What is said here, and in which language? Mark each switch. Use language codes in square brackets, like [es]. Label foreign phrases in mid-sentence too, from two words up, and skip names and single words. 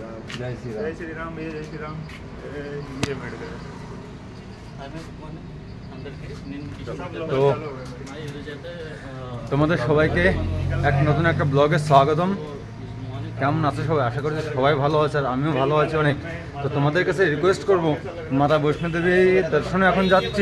[hi] जय श्री राम। जय श्री राम भैया, जय श्री राम। ये बैठ गए [bn] তো তোমাদের সবাইকে এক নতুন একটা ব্লগে স্বাগতম। কেমন আছো সবাই? আশা করি সবাই ভালো আছে, আর আমিও ভালো আছি অনেক। তো তোমাদের কাছে রিকোয়েস্ট করব, মাতা বৈষ্ণোদেবী দর্শনে এখন যাচ্ছি।